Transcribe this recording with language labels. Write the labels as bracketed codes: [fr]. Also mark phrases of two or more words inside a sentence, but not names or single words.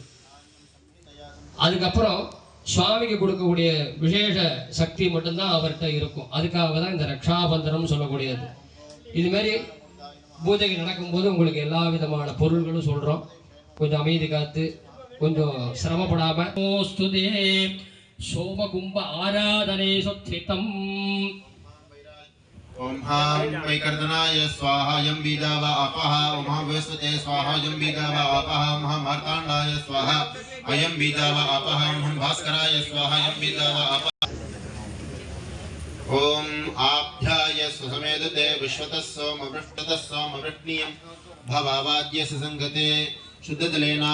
[ta] அதுக்கப்புறம் சுவாமிக்கு கொடுக்கக்கூடிய விசேஷ சக்தி மட்டும்தான் அவர்கிட்ட இருக்கும். அதுக்காக தான் இந்த ரக்ஷாபந்தனம் சொல்லக்கூடியது. இதுமாரி பூஜைகள் நடக்கும்போது உங்களுக்கு எல்லா விதமான பொருள்களும் சொல்கிறோம். கொஞ்சம் அமைதி காத்து கொஞ்சம் சிரமப்படாமல் சோமகும்ப ஆராதனை சொத்தித்தம். [sa] ओम हां वैकर्तनाय स्वाहा यं बीजाव अपः ओम हां वैस्वते स्वाहा यं बीजाव अपः ओम हां मार्ताण्डाय स्वाहा अयं बीजाव अपः ओम हां भास्कराय स्वाहा यं बीजाव अपः ओम आभ्याय सुसमेदते विश्वतः सोमवृष्टतः सोमवृष्णीयं भवावाद्यस्य संगते शुद्धजलेना